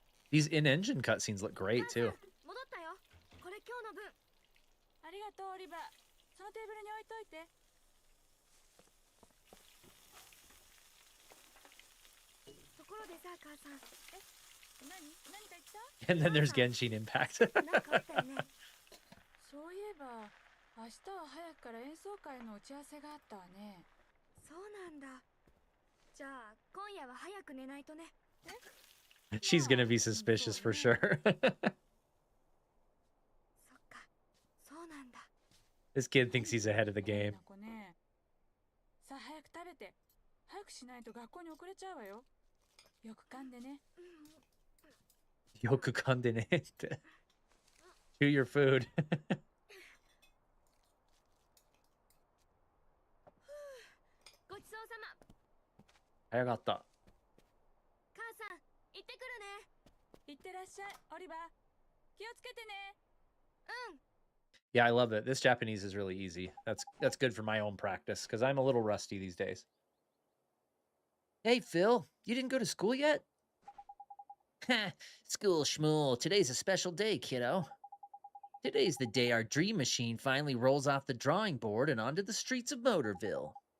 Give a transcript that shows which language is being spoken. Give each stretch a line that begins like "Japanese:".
English: These in-engine cutscenes look great, too.
Japanese: 戻ったよ。これ今日の分。ありがとうオリバー。そのテーブルに置いといて。ところでさ、母さん。何か言った？
English: And then there's Genshin Impact.
Japanese: なんかあったよね。そういえば明日は早くから演奏会の打ち合わせがあったわね。そうなんだ。じゃあ今夜は早く寝ないとね。
English: She's gonna be suspicious for sure.
Japanese: そっか。そうなんだ。
English: This kid thinks he's ahead of the game.
Japanese: さあ早く食べて。早くしないと学校に遅れちゃうわよ。よく噛んでね。 Yoku kande ne.
English: Chew your food.
Japanese: ごちそうさま。早かった。母さん、行ってくるね。行ってらっしゃい、オリバー。気をつけてね。うん。
English: Yeah, I love it. This Japanese is really easy. That's good for my own practice because I'm a little rusty these days. Hey, Phil, you didn't go to school yet? School schmool. Today's a special day, kiddo. Today's the day our dream machine finally rolls off the drawing board and onto the streets of Motorville.